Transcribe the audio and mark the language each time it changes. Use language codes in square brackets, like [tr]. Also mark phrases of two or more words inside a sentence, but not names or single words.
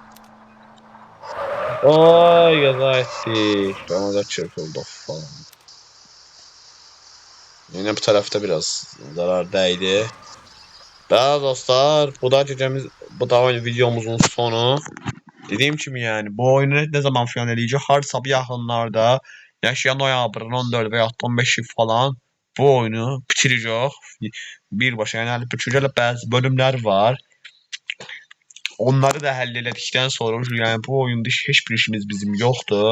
[az] Ay qəza etdik. Ona da çırpıldı falan. [tr] Yine bu tarafta biraz zarar dəydi. Daha dostlar, bu da gecemiz, bu da videomuzun sonu. Dediğim kimi yani bu oyunu ne zaman final eləyəcək? [az] Hardasa bir yaxınlarda, ya noyabrın 14 və ya 15 falan bu oyunu bitirəcək. Birbaşa yəni bütçələ bəzi bölümlər var. Onları da həll elədikdən sonra yəni bu oyunda heç bir işimiz bizim yoxdur.